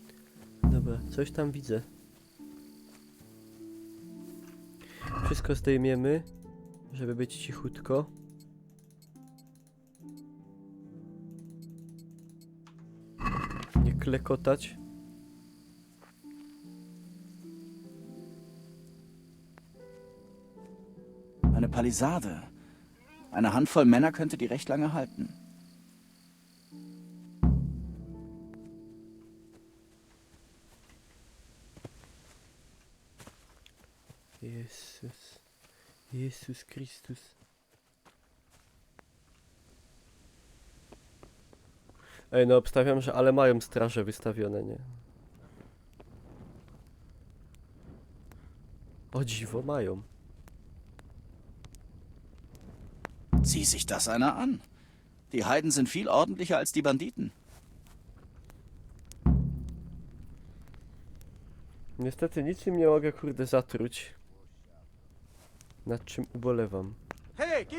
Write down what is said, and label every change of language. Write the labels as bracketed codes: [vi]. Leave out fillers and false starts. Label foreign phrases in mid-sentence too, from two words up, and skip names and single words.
[pl] Dobra, coś tam widzę. Wszystko zdejmiemy, żeby być cichutko. Nie klekotać. [de] Eine Palisade. Eine Handvoll Männer könnte die recht lange halten. [pl] Jezus. Jezus Chrystus. Ej, no obstawiam, że ale mają straże wystawione, nie? O dziwo, mają. [de] Sieh sich das einer an. Die Heiden sind viel ordentlicher als die Banditen. [pl] Niestety niczym nie mogę, kurde, zatruć. Nad czym ubolewam? [en] Hey, give